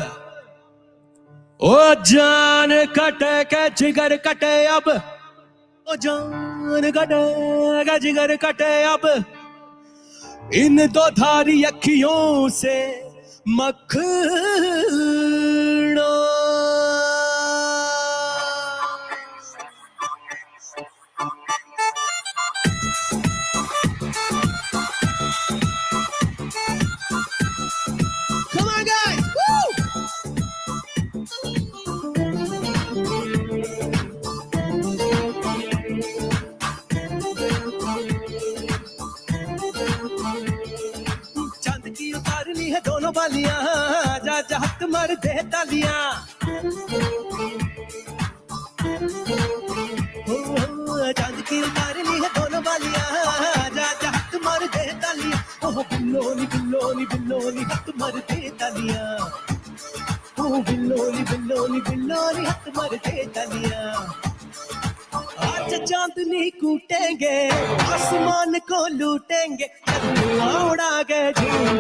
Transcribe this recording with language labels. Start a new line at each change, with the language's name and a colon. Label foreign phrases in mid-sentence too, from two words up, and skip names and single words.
Hindi: ओ जान कटे के जिगर कटे अब ओ जान कटे के जिगर कटे अब इन दो धारी अखियों से मखना
English: Come on guys!
Hindi: Woo! चांद की उतारनी है दोनों बालियां जा जा हक मार दे तालियां चांद की उतारनी है दोनों बालियां जा जा हक मार दे तालियां ओह बिल्लोनी बिल्लोनी बिल्लोनी हक मार दे तालियां ओह बिल्लोनी बिल्लोनी बिल्लोनी हक मार दे तालियां आज चांदनी कूटेंगे आसमान को लूटेंगे उड़ा के झूम